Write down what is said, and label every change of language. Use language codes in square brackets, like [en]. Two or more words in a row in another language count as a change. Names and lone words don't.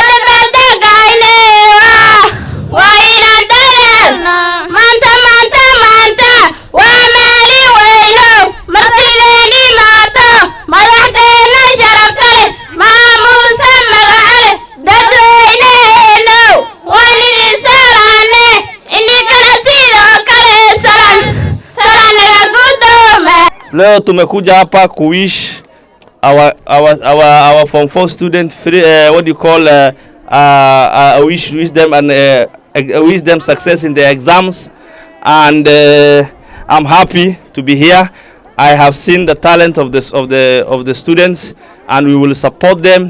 [so] dabaaldegayne waa inaan dadaalno maanta waa maalin weynow martideeni maato madaxdeenna sharafta leh maamuusa magaca leh dadweyneheenow waan idin salaane idinkana sidoo kale salanaga guddooma. [sw] Leo tumekuja hapa kuwish [en] our form 4 student free, what do you call wish them and wish them success in their exams, and I'm happy to be here. I have seen the talent of the students, and we will support them.